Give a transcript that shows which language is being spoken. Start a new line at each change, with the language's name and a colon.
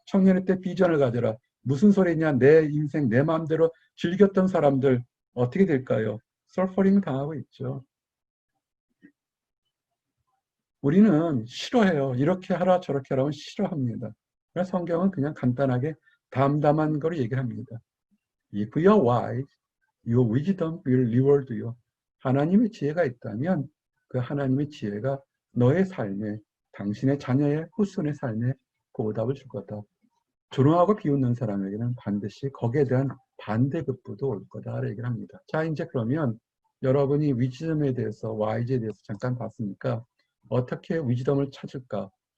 Korean: 청년의 때 비전을 가져라. 무슨 소리냐? 내 인생 내 마음대로 즐겼던 사람들 어떻게 될까요? 서퍼링 당하고 있죠. 우리는 싫어해요. 이렇게 하라 저렇게 하라면 싫어합니다. 그래서 성경은 그냥 간단하게 담담한 거로 얘기를 합니다.
English: If you are wise, your wisdom will reward you.
Korean: 하나님의 지혜가 있다면 그 하나님의 지혜가 너의 삶에, 당신의 자녀의 후손의 삶에 보답을 줄 거다. 조롱하고 비웃는 사람에게는 반드시 거기에 대한 반대급부도 올 거다 얘기를 합니다. 자, 이제 그러면 여러분이 위즈덤에 대해서, 와이즈에 대해서 잠깐 봤으니까 어떻게 위즈덤을 찾을까?